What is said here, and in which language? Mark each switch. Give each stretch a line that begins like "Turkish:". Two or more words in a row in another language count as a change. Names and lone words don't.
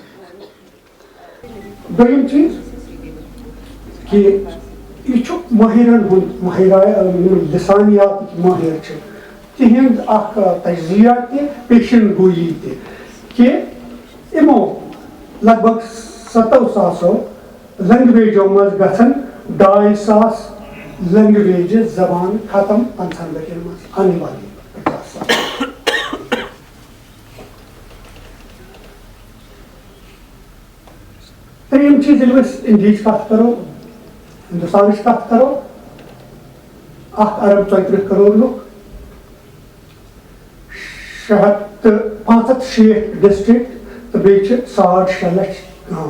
Kashmiri: دوٚیِم چیٖز کہ یہ چھُ مٲہِرن ہُنٛد لسانیات مٲہِر چھِ تِہنٛد اکھ تجزیہ تہِ پیشن گویی تہِ کہ یِمو لگ بگ 7,000 لینگویجو مز گژھن 2,500 لینگویجز زبان ختم 50 ؤرین مز
Urdu: آنے والی 50 سال.
Kashmiri: ترٛیٚیِم چیٖز ییٚلہِ أسۍ اِنڈیہِچ کتھ کرو ہندوستانٕچ کتھ کرو 1 ارب 34 کرور لُکھ 665 ڈسٹرکٹ تو بیٚیہِ چھِ 6.5 لچھ گام.